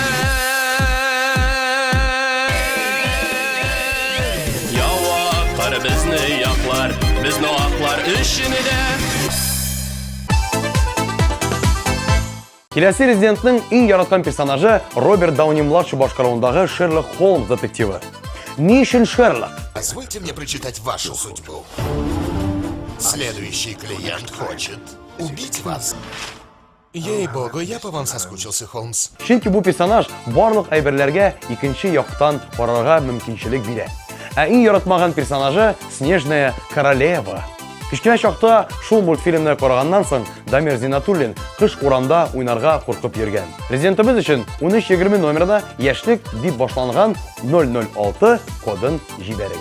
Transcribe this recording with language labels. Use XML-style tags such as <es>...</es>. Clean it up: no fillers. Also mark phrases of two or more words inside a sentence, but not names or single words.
<tt>Явакар безне яклар, безне аклар эчендә. Киләсе резидентның иң яраткан персонажы Роберт Дауни-младший башкаруындагы Шерлок Холмс детективы. Ни өчен Шерлок?</tt> <ru>Позвольте мне прочитать вашу судьбу. Следующий клиент хочет убить вас. Ей-богу, я по вам соскучился, Холмс.</ru> <tt>Чөнки бу персонаж барлык әйберләргә икенче яктан карарга мөмкинчелек бирә. Ә иң яратмаган персонажы Снежная королева. Кичкенә чакта шул мультфильмны караганнан соң Дамир Зинатуллин кыш урамда уйнарга куркып йөргән. Резидентыбыз өчен 1320 номерда яшьлек дип башланган 006 кодын җибәрегез.</tt>